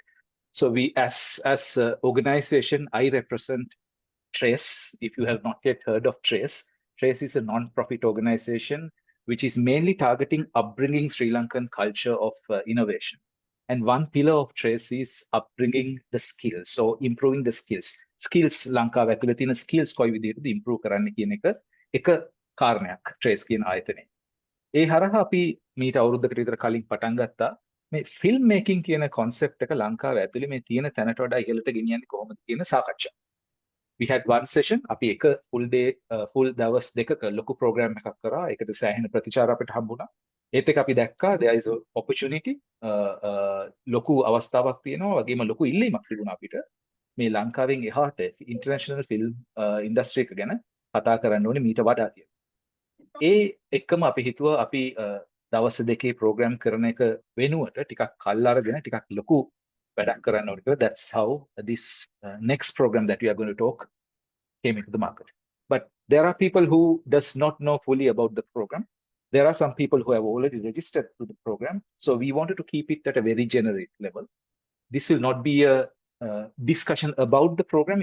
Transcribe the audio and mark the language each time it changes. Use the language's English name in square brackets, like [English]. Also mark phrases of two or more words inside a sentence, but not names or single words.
[English] So we, as organization, I represent Trace. If you have not yet heard of Trace, Trace is a non-profit organization which is mainly targeting upbringing Sri Lankan culture of innovation. And one pillar of Trace is upbringing the skills, so improving the skills. [Sinhala] Skills ලංකාව ඇතුළේ තියෙන skills කොයි විදිහටද improve කරන්න කියන එක කාරණයක් Trace කියන ආයතනයේ. ඒ හරහා අපි මීට අවුරුද්දකට විතර කලින් පටන් ගත්තා මේ [English] film making [Sinhala] කියන concept එක ලංකාව ඇතුළේ මේ තියෙන තැනට වඩා ඉහළට ගෙනියන්නේ කොහොමද කියන සාකච්ඡා. [English] We had one session. [Sinhala] අපි එක [English] full day [Sinhala] full දවස් දෙකක ලොකු program එකක් කරා. ඒකට සෑහෙන ප්‍රතිචාර අපිට හම්බුණා. ඒත් එක අපි දැක්කා [English] there is a opportunity, [Sinhala] ලොකු අවස්ථාවක් තියෙනවා, වගේම ලොකු ඉල්ලීමක් තිබුණා අපිට මේ ලංකාවෙන් එහාට [English] international film industry [Sinhala] එක ගැන කතා කරන්න ඕනේ මීට වඩා කියලා. ඒ එක්කම අපි හිතුවා අපි දවස් දෙකේ program කරන එක වෙනුවට ටිකක් කල් අරගෙන ටිකක් ලොකු වැඩක් කරන්න ඕනේ කියලා. [English] That's how this next program that we are going to talk came into the market. But there are people who does not know fully about the program. There are some people who have already registered to the program. So we wanted to keep it at a very generic level. This will not be a discussion about the program.